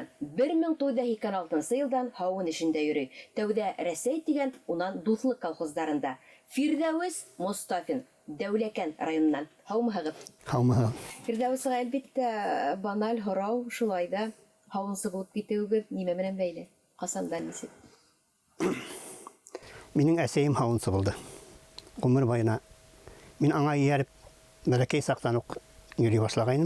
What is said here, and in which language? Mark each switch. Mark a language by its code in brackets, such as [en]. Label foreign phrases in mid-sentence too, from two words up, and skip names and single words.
[ba] 1996 елдан һавын эшендә йөрөй. Тәүдә Рәсәй дигән, унан Дуслык колхоздарында. Фирдәүс Мустафин, Дәүләкән районыннан. Һаумыһығыҙ. Һаумыһығыҙ. Фирдәүсгә әлбиттә баналь һорау, шулай да һавынсы булып китеүегеҙ нимә менән бәйле? Ҡасандан нисек? Минең әсәйем һауынсы булды. Ғүмер буена мин аңа ияреп, бәләкәй саҡтан уҡ йөрөй башлағайным.